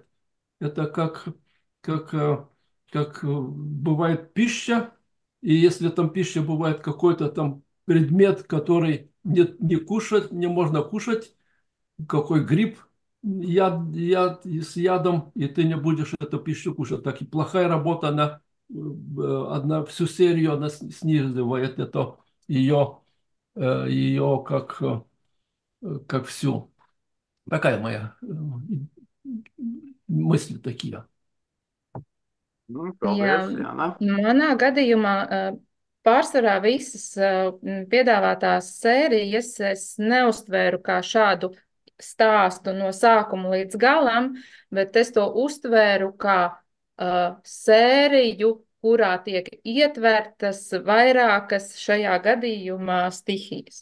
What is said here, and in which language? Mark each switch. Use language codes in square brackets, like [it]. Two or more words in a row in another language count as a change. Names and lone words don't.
[ru] Это как бывает пища, и если там пища бывает какой-то там предмет, который не кушать, не можно кушать, какой гриб с ядом, и ты не будешь эту пищу кушать. Так и плохая работа, она всю серию она снизывает это ее как всю. Такая моя мысли такие. [lv] Paldies, Jā, Jāna. manā gadījumā pārsvarā visas piedāvātās sērijas es neuztvēru kā šādu stāstu no sākuma līdz galam, bet es to uztvēru kā sēriju, kurā tiek ietvertas vairākas šajā gadījumā stihijas.